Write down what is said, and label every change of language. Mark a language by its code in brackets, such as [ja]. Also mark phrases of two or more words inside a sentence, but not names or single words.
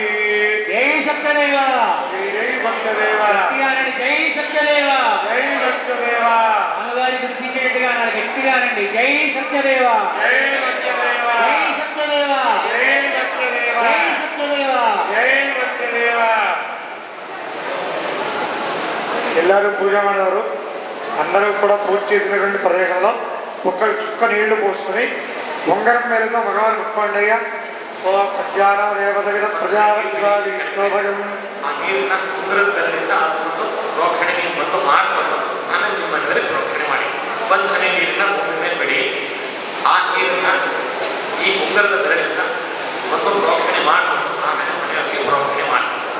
[te] జై సత్యదేవ, జై సత్యదేవ, జై సత్యదేవ, జై సత్యదేవ. అమ్మగారి గుర్తించేట్టుగా నాకు గట్టిగానండి. జై సత్యదేవ, జై సత్యదేవ, జై సత్యదేవ, జై సత్యదేవ, జై సత్యదేవ, జై సత్యదేవ. [kn] ಎಲ್ಲರೂ ಪೂಜೆ ಮಾಡಿದವರು [te] అందరూ కూడా పూజ చేసినటువంటి ప్రదేశంలో ఒక్క చుక్క నీళ్లు పోసుకుని ఉంగరం మేలుతో మగవారు ముట్టుకోండి. ఓ అజ్ఞాన దేవత విధ ప్రజావత్సాది శోభయం. [kn] ಆ ನೀರನ್ನ ಉಂಗುರದ ಬೆರಳಿಂದ ಅದನ್ನು ಪ್ರೋಕ್ಷಣೆಗೆ ಮೊದಲು ಮಾಡಿಕೊಂಡು ಆಮೇಲೆ ನಿಮ್ಮ ಮನೆಯಲ್ಲಿ ಪ್ರೋಕ್ಷಣೆ ಮಾಡಿ. ಒಂದು ಹನಿ ನೀರನ್ನ ಭೂಮಿ ಮೇಲೆ ಬಿಡಿ. ಆ ನೀರನ್ನ ಈ ಉಂಗುರದ ಬೆರಳಿಂದ ಮೊದಲು ಪ್ರೋಕ್ಷಣೆ ಮಾಡಿಕೊಂಡು ಆಮೇಲೆ ಮನೆಯವರಿಗೆ ಪ್ರೋಕ್ಷಣೆ ಮಾಡಿ.